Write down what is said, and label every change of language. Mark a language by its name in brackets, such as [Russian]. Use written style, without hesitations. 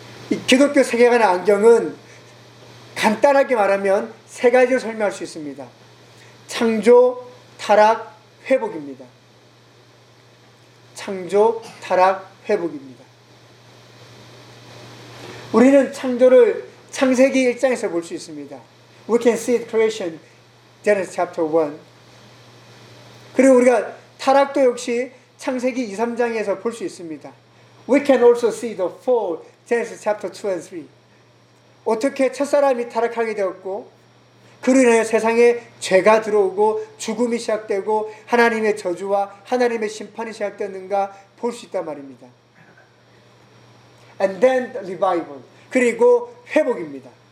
[Korean] 이 기독교 세계관의 안경은 간단하게 말하면 세 가지로 설명할 수 있습니다. 창조, 타락, 회복입니다. 창조, 타락, 회복입니다. 우리는 창조를 창세기 1장에서 볼 수 있습니다. [English] We can see creation, Genesis chapter 1. [Korean] 그리고 우리가 타락도 역시 창세기 2, 3장에서 볼 수 있습니다. [English] We can also see the fall, Genesis chapter 2 and 3. [Korean] 어떻게 첫사람이 타락하게 되었고 그로 인해 세상에 죄가 들어오고 죽음이 시작되고 하나님의 저주와 하나님의 심판이 시작되었는가 볼 수 있단 말입니다. [English] And then the revival. [Korean] 그리고 회복입니다.